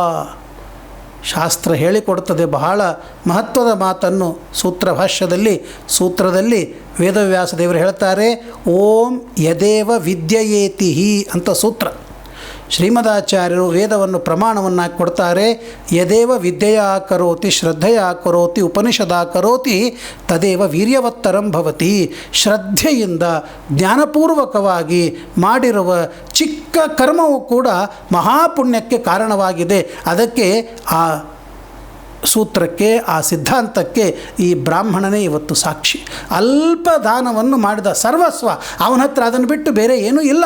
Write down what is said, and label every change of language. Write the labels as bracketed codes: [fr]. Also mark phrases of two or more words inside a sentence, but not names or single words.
[kn] ಶಾಸ್ತ್ರ ಹೇಳಿಕೊಡುತ್ತದೆ ಬಹಳ ಮಹತ್ವದ ಮಾತನ್ನು. ಸೂತ್ರದಲ್ಲಿ ವೇದವ್ಯಾಸ ದೇವರು ಹೇಳ್ತಾರೆ, [sa] ಓಂ ಯದೇವ ವಿದ್ಯಯೇತಿ [kn] ಅಂತ ಸೂತ್ರ. ಶ್ರೀಮದಾಚಾರ್ಯರು ವೇದವನ್ನು ಪ್ರಮಾಣವನ್ನು ಕೊಡ್ತಾರೆ. [sa] ಯದೇವ ವಿದ್ಯೆಯ ಕರೋತಿ ಶ್ರದ್ಧೆಯ ಕರೋತಿ ಉಪನಿಷದ ಕರೋತಿ ತದೇವ ವೀರ್ಯವತ್ತರಂ ಭವತಿ. [kn] ಶ್ರದ್ಧೆಯಿಂದ ಜ್ಞಾನಪೂರ್ವಕವಾಗಿ ಮಾಡಿರುವ ಚಿಕ್ಕ ಕರ್ಮವು ಕೂಡ ಮಹಾಪುಣ್ಯಕ್ಕೆ ಕಾರಣವಾಗಿದೆ. ಅದಕ್ಕೆ ಆ ಸೂತ್ರಕ್ಕೆ, ಆ ಸಿದ್ಧಾಂತಕ್ಕೆ ಈ ಬ್ರಾಹ್ಮಣನೇ ಇವತ್ತು ಸಾಕ್ಷಿ. ಅಲ್ಪ ದಾನವನ್ನು ಮಾಡಿದ ಸರ್ವಸ್ವ ಅವನ ಹತ್ರ, ಅದನ್ನು ಬಿಟ್ಟು ಬೇರೆ ಏನೂ ಇಲ್ಲ.